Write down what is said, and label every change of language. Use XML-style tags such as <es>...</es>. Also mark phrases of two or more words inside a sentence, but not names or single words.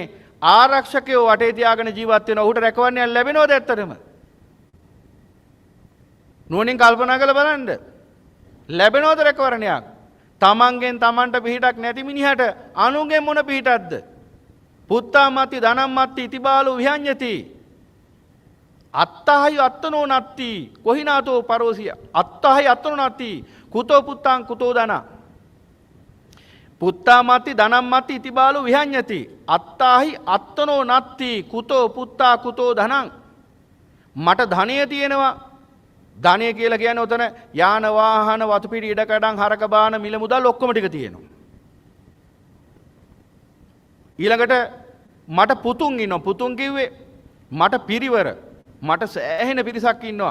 <si>ආරක්ෂකයෝ වටේ තියාගෙන ජීවත් වෙනවා. ඔහුට රැකවරණයක් ලැබෙනවද ඇත්තටම? නුවණින් කල්පනා කරලා බලන්න. ලැබෙනවද රැකවරණයක්? තමන්ගෙන් තමන්ට පිහිටක් නැති මිනිහට අනුන්ගෙන් මොන පිහිටක්ද?</si> <pi>පුත්තා මත්ති ධනම් මත්ති ඉතිබාලෝ විහඤ්ඤති. අත්තහයි අත්තනෝ නත්ති කොහිනාතෝ පරෝසිය. අත්තහයි අත්තනෝ නත්ති කුතෝ පුත්තං කුතෝ ධන. පුත්තා මත්ති ධනම් මත්ති ඉතිබාලෝ විහඤ්ඤති. අත්තාහි අත්තනෝ නත්ති කුතෝ පුත්තා කුතෝ ධනං.</pi> <si>මට ධනය තියෙනවා. ධනය කියලා කියන්නේ උතන යාන වාහන වතු පිටි ඉඩකඩම් හරක බාන මිල මුදල් ඔක්කොම ටික තියෙනවා. ඊළඟට මට පුතුන් ඉන්නවා. පුතුන් කිව්වේ මට පිරිවර. මට සෑහෙන පිරිසක් ඉන්නවා.</si>